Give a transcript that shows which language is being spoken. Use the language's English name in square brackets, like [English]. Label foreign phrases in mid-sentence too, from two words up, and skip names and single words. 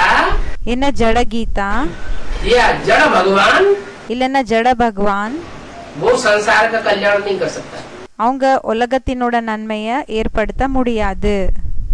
[Tamil] என்ன ஜட கீதா [Hindi] या जड़ भगवान [Tamil] இல்லன்னா ஜட பகவான் [Hindi] वो संसार का कल्याण नहीं कर सकता. [Tamil] அவங்க உலகத்தினோட நன்மையை ஏற்படுத்த முடியாது.